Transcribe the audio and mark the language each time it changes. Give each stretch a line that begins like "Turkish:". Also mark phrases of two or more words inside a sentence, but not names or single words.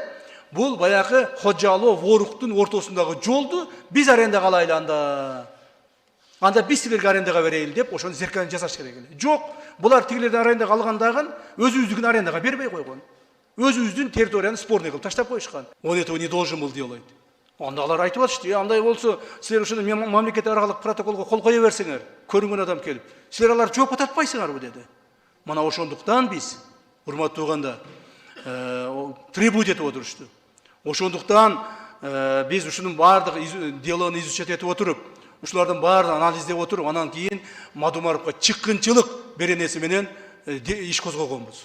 Kyrgyz: Бул баягы Хожалоо Воруктун ортосундагы жолду биз арендага алайлы анда биз силерге арендага берейли деп ошону зеркальный жасаш керек эле. Жок, булар тигилерден арендага алгандагын өзүбүздүн арендага бербей койгон. Өзүбүздүн территорияны спорный кылып таштап коюшкан.
Russian: Он этого не должен был делать.
Kyrgyz: Анда алар айтып атышты, андай болсо силер ошону мамлекет аралык протоколго кол кое берсеңер, көрүнгөн адам келип, силер алар жооп атпайсыңарбы деди. Мына ошондуктан биз, урматтуу туугандар, требовать этип отурушту. Ошондуктан биз ушунун баардык
Russian: делону изучать
Kyrgyz: этип отуруп, ушулардын баарын анализдеп отуруп, анан кийин Мадумаровго чыккынчылык беренеси менен иш козгогонбуз.